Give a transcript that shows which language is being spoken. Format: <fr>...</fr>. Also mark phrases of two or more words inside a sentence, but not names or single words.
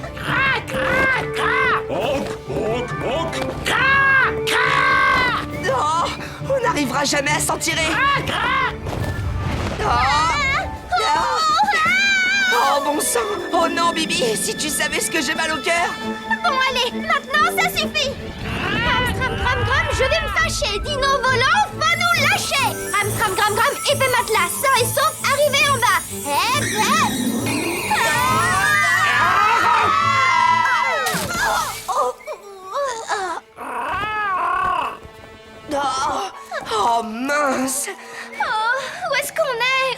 <fr>Honk, honk, honk. Non! On n'arrivera jamais à s'en tirer! Oh bon sang! Oh non, Bibi! Si tu savais ce que j'ai mal au cœur! Bon, allez, maintenant, ça suffit. Amstram, gram, gram, je vais me fâcher. Dino volant, va nous lâcher. Amstram, gram, gram, épée matelas, sain et sauf, arrivé en bas. Hep, hep. Oh mince! Oh, où est-ce qu'on est?</fr>